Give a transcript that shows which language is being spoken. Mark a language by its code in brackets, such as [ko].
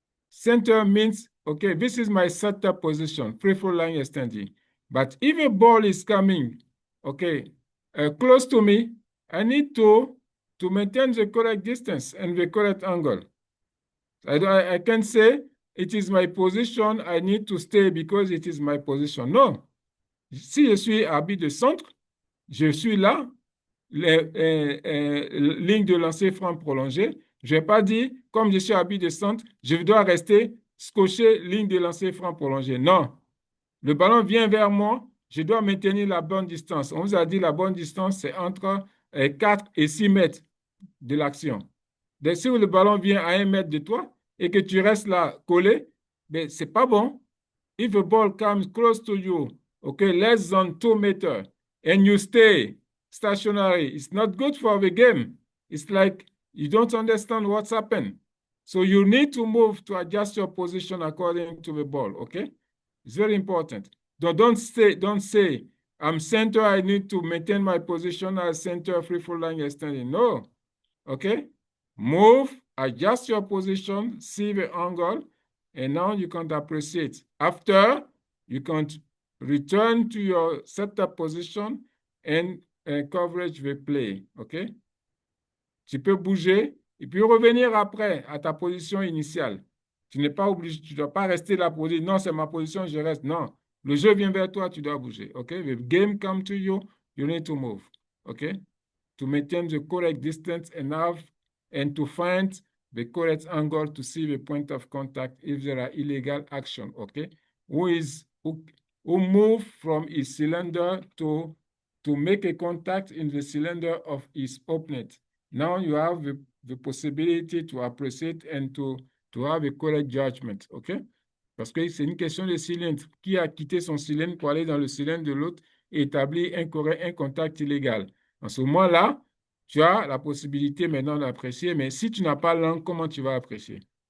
[en] Center means, okay, this is my setup position, free flow line extending. But if a ball is coming, okay, close to me, I need to maintain the correct distance and the correct angle. I can say it is my position, I need to stay because it is my position. [fr] Non. Si je suis arbitre de centre, je suis là, ligne de lancer franc prolongée. Je ne vais pas dire, comme je suis arbitre de centre, je dois rester scotché ligne de lancer franc prolongée. Non. Le ballon vient vers moi, je dois maintenir la bonne distance. On vous a dit la bonne distance, c'est entre 4 et 6 mètres de l'action. Donc, si le ballon vient à 1 mètre de toi et que tu restes là collé, but c'est pas bon. [en] If a ball comes close to you, okay, less than 2 meters, and you stay stationary, it's not good for the game. It's like you don't understand what's happened. So you need to move to adjust your position according to the ball, okay? It's very important. Don't say, I'm center, I need to maintain my position as center, free fall line extending. No, okay? Move, adjust your position, see the angle, and now you can appreciate. After, you can return to your setup position and coverage the play, okay? [fr] Tu peux bouger et puis revenir après à ta position initiale. Tu n'es pas obligé, tu ne dois pas rester là pour dire non, c'est ma position, je reste. Non, le jeu vient vers toi, tu dois bouger, okay? [en] The game come to you, you need to move, okay? To maintain the correct distance enough and to find the correct angle to see the point of contact if there are illegal action, okay? Who move from his cylinder to make a contact in the cylinder of his opponent. Now you have the possibility to appreciate and to have a correct judgment, okay? [fr] Parce que c'est une question de cylindre. Qui a quitté son cylindre pour aller dans le cylindre de l'autre et établir un contact illégal? En ce moment-là, tu as la possibilité maintenant d'apprécier, mais si tu n'as pas l'angle, comment tu vas apprécier?